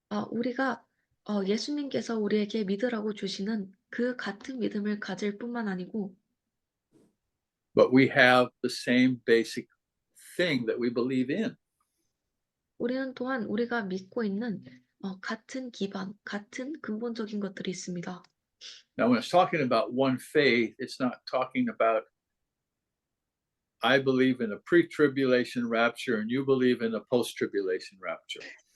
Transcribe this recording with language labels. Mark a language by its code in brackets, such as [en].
[ko] 우리가 예수님께서 우리에게 믿으라고 주시는 그 같은 믿음을 가질 뿐만 아니고 [en] but we have the same basic thing that we believe in. [ko] 우리는 또한 우리가 믿고 있는 같은 기반, 같은 근본적인 것들이 있습니다. [en] Now, when it's talking about one faith, it's not talking about I believe in a pre-tribulation rapture and you believe in a post-tribulation rapture.